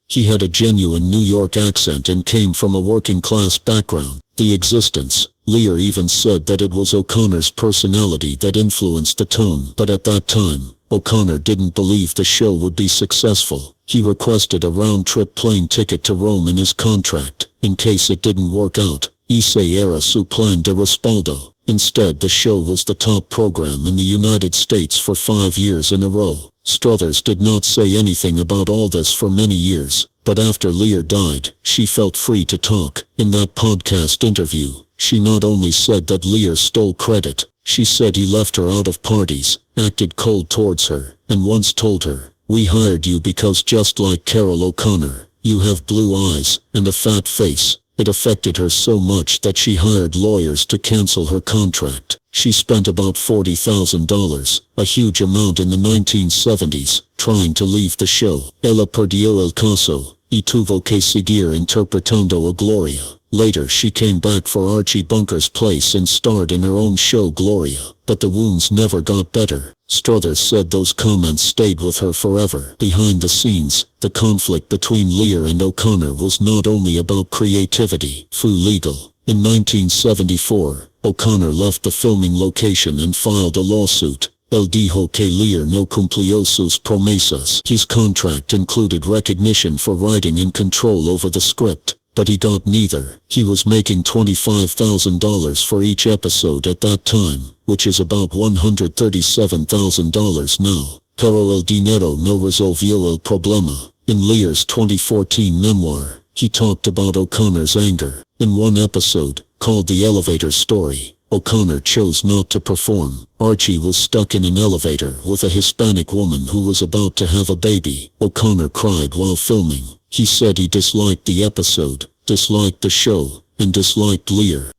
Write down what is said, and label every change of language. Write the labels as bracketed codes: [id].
[en] He had a genuine New York accent and came from a working-class background. The existence. Lear even said that it was O'Connor's personality that influenced the tone. But at that time, O'Connor didn't believe the show would be successful. He requested a round-trip plane ticket to Rome in his contract, in case it didn't work out. [es] Ese era su plan de respaldo. [en] Instead, the show was the top program in the United States for 5 years in a row. Struthers did not say anything about all this for many years, but after Lear died, she felt free to talk. In that podcast interview, she not only said that Lear stole credit, she said he left her out of parties, acted cold towards her, and once told her, "We hired you because just like Carol O'Connor, you have blue eyes and a fat face." It affected her so much that she hired lawyers to cancel her contract. She spent about $40,000, a huge amount in the 1970s, trying to leave the show. [es] Ella perdió el caso, y tuvo que seguir interpretando a Gloria. [en] Later she came back for Archie Bunker's place and starred in her own show Gloria, but the wounds never got better. Struthers said those comments stayed with her forever. Behind the scenes, the conflict between Lear and O'Connor was not only about creativity. [es] Fue legal. [en] In 1974, O'Connor left the filming location and filed a lawsuit. [es] Él dijo que Lear no cumplió sus promesas. [en] His contract included recognition for writing and control over the script, but he got neither. He was making $25,000 for each episode at that time, which is about $137,000 now. [es] Pero el dinero no resolvió el problema. [en] In Lear's 2014 memoir, he talked about O'Connor's anger. In one episode, called The Elevator Story, O'Connor chose not to perform. Archie was stuck in an elevator with a Hispanic woman who was about to have a baby. O'Connor cried while filming. He said he disliked the episode, disliked the show, and disliked Lear.